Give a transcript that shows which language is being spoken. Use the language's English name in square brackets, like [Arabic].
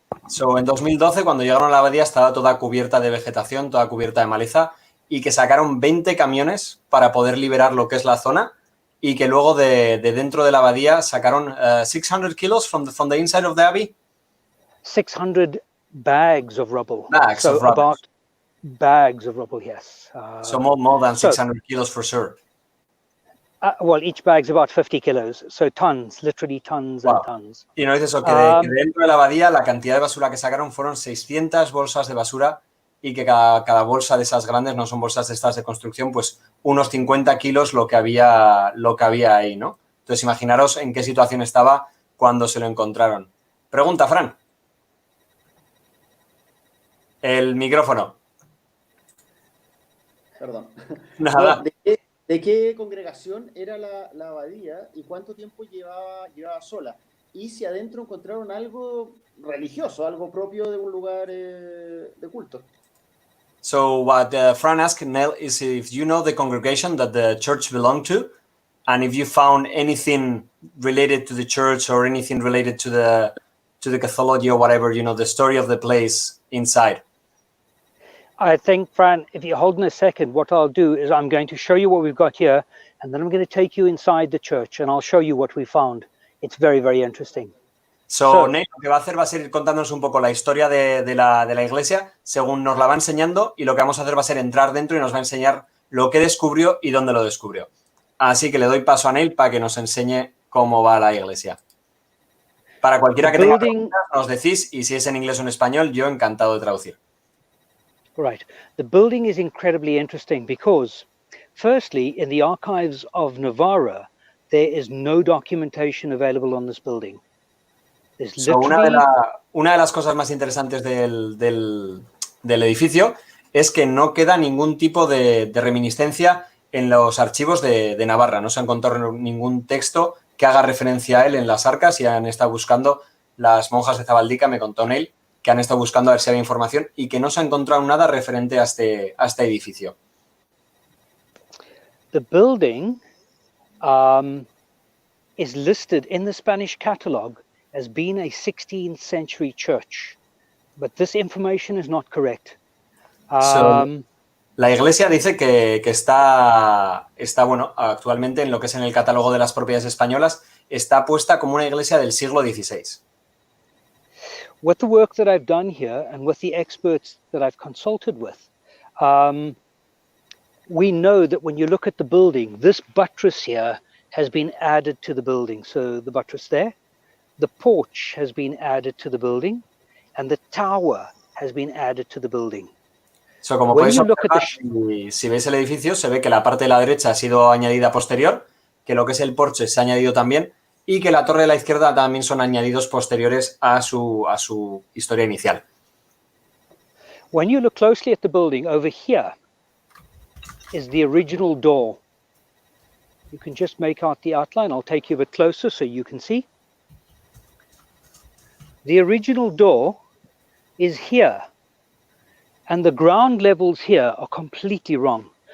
[Spanish] So en 2012 cuando llegaron a la abadía estaba toda cubierta de vegetación, toda cubierta de maleza y que sacaron 20 camiones para poder liberar lo que es la zona y que luego de dentro de la abadía sacaron 600 kilos [English] from the inside of the Abbey. 600 bags of rubble. Bags so of rubble. about bags of rubble, yes. So more than 600 kilos for sure. Well, each bag's about 50 kilos, so tons, literally tons and tons. [Spanish] Y nos dice eso, que dentro de la abadía la cantidad de basura que sacaron fueron 600 bolsas de basura y que cada bolsa de esas grandes, no son bolsas de estas de construcción, pues unos 50 kilos lo que había ahí, ¿no? Entonces imaginaros en qué situación estaba cuando se lo encontraron. Pregunta, Fran. El micrófono. Perdón. Nada. ¿De qué congregación era la abadía y cuánto tiempo llevaba sola? Y si adentro encontraron algo religioso, algo propio de un lugar de culto. [English] So what Fran asked, Neill, is if you know the congregation that the church belonged to, and if you found anything related to the church or anything related to the Cathology or whatever, you know, the story of the place inside. I think, Fran, if you hold in a second, what I'll do is I'm going to show you what we've got here, and then I'm going to take you inside the church, and I'll show you what we found. It's very, very interesting. [Spanish] So Neill, lo que va a hacer va a ser ir contándonos un poco la historia de la iglesia, según nos la va enseñando, y lo que vamos a hacer va a ser entrar dentro y nos va a enseñar lo que descubrió y dónde lo descubrió. Así que le doy paso a Neill para que nos enseñe cómo va la iglesia. Para cualquiera que tenga preguntas, nos decís, y si es en inglés o en español, yo encantado de traducir. [English] Right. The building is incredibly interesting because, firstly, in the archives of Navarra, there is no documentation available on this building. [Spanish] So, una de las cosas más interesantes del edificio es que no queda ningún tipo de reminiscencia en los archivos de Navarra. No se ha encontrado ningún texto que haga referencia a él en las arcas y han estado buscando, las monjas de Zabaldica, me contó Neill, que han estado buscando a ver si había información y que no se ha encontrado nada referente a este edificio. [English] The building is listed in the Spanish catalogue as being a 16th century church, but this information is not correct. [Spanish] La iglesia dice que está bueno, actualmente en lo que es en el catálogo de las propiedades españolas, está puesta como una iglesia del siglo XVI. [English] With the work that I've done here and with the experts that I've consulted with, we know that when you look at the building, this buttress here has been added to the building. So the buttress there, the porch has been added to the building, and the tower has been added to the building. [Spanish] So, como podéis observar, si veis el edificio, se ve que la parte de la derecha ha sido añadida posterior, que lo que es el porche se ha añadido también, y que la torre de la izquierda también son añadidos posteriores a su historia inicial. [English] When you look closely at the building, over here is the original door. You can just make out the outline. I'll take you a bit closer so you can see. The original door is here, and the ground levels here are completely wrong.